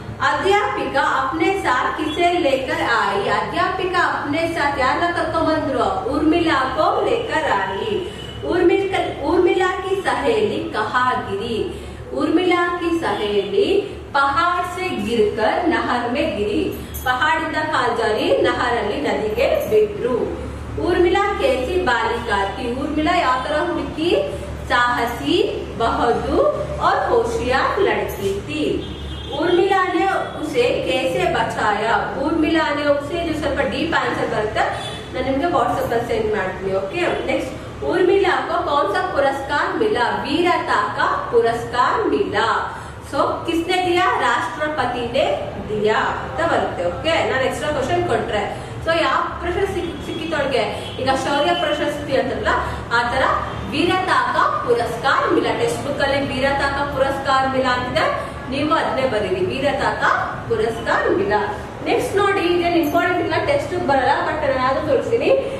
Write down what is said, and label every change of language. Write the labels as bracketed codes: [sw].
[hi] अध्यापिका अपने साथ किसे लेकर आई? अध्यापिका अपने साथ यार कर्कबंद्रो उर्मिला को लेकर आई. उर्मिला की सहेली कहाँ गिरी? उर्मिला की सहेली पहाड़ से गिरकर नहर में गिरी. [kn] पहाड़िंದ ಕಾಲ್ ಜಾರಿ ನಹರಲ್ಲಿ ನದಿಗೆ ಬಿದ್ರು. [hi] ಊರ್ಮಿಳಾ कैसी बालिका थी? [kn] ಊರ್ಮಿಳಾ ಯಾವ ತರ ಹುಡುಗಿ? [hi] साहसी, बहादुर और होशियार लड़की थी. ಊರ್ಮಿಳಾ ने उसे कैसे बचाया? [kn] ಊರ್ಮಿಳಾ [hi] ने उसे जो [kn] ಸ್ವಲ್ಪ ಡೀಪ್ ಆನ್ಸರ್ ಬರುತ್ತೆ ನಾನು ನಿಮಗೆ ವಾಟ್ಸ್ಆಪ್ ಅಲ್ಲಿ ಸೆಂಡ್ ಮಾಡ್ತೀನಿ. ಓಕೆ. [hi] ನೆಕ್ಸ್ಟ್ ಊರ್ಮಿಳಾ को कौन सा पुरस्कार मिला? वीरता का पुरस्कार मिला. सो किसने दिया? राष्ट्रपति ने दिया [kn] ಅಂತ ಬರುತ್ತೆ. ಓಕೆ. ನಾನು ಎಕ್ಸ್ಟ್ರಾ ಕ್ವಶನ್ ಕೊಟ್ರೆ ಸೊ ಯಾವ ಪ್ರಶಸ್ತಿ ಸಿಕ್ಕಿತೊಳಗೆ ಈಗ ಶೌರ್ಯ ಪ್ರಶಸ್ತಿ ಅಂತಲ್ಲ ಆ ತರ [hi] ವೀರತಾ ಕಾ ಪುರಸ್ಕಾರ ಮಿಲಾ. [kn] ಟೆಕ್ಸ್ಟ್ ಬುಕ್ ಅಲ್ಲಿ [hi] ವೀರತಾ ಕಾ ಪುರಸ್ಕಾರ ಮಿಲಾ [kn] ಅಂತಿದೆ, ನೀವು ಅದನ್ನೇ ಬರೀರಿ, ವೀರತಾ ಕಾ ಪುರಸ್ಕಾರ ಮಿಲಾ. ನೆಕ್ಸ್ಟ್ ನೋಡಿ, ಇದೇನು ಇಂಪಾರ್ಟೆಂಟ್ ಇಲ್ಲ, ಟೆಕ್ಸ್ಟ್ ಬುಕ್ ಬರಲ್ಲ, ಬಟ್ ನಾನು ಯಾವ್ದು ತೋರಿಸ್ತೀನಿ.